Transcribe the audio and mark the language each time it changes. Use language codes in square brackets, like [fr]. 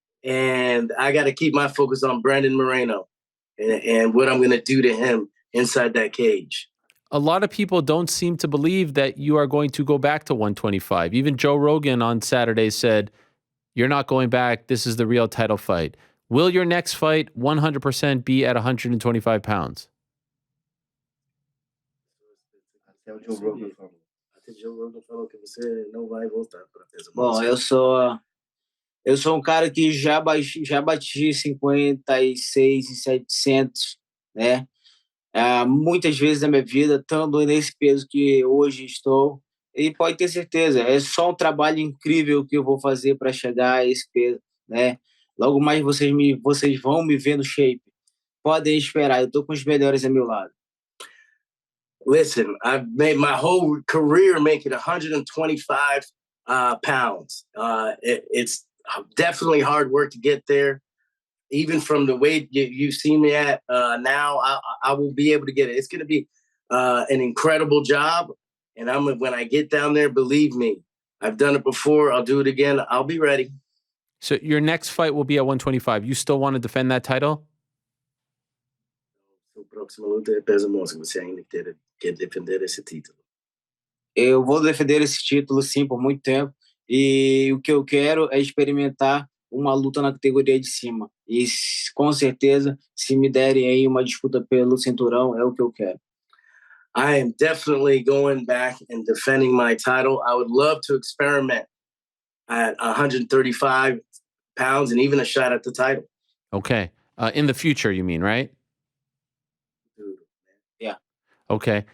[en] And I got to keep my focus on Brandon Moreno and what I'm going to do to him inside that cage. A lot of people don't seem to believe that you are going to go back to 125. Even Joe Rogan on Saturday said, you're not going back. This is the real title fight. Will your next fight 100% be at 125 pounds? [pt] Até o Joe Rogan falou que você não vai voltar para peso. Bom, eu sou um cara que já bati 56,700, né? Muitas vezes na minha vida, estando nesse peso que hoje estou. E pode ter certeza, é só um trabalho incrível que eu vou fazer para chegar a esse peso, né? Logo mais vocês vão me ver no shape. Podem esperar, eu estou com os melhores a meu lado. [en] Listen, I've made my whole career making 125 pounds. It's definitely hard work to get there. Even from the weight you've seen me at now, I will be able to get it. It's going to be an incredible job. And when I get down there, believe me, I've done it before. I'll do it again. I'll be ready. So your next fight will be at 125. You still want to defend that title? [pt] O próximo luta é peso mosca. Você ainda quer defender esse título? Eu vou defender esse título, sim, por muito tempo. E o que eu quero é experimentar uma luta na categoria de cima. E com certeza, se me derem aí uma disputa pelo cinturão, é o que eu quero. [en] I am definitely going back and defending my title. I would love to experiment at 135 pounds and even a shot at the title. Okay. In the future, you mean, right? Yeah. Okay.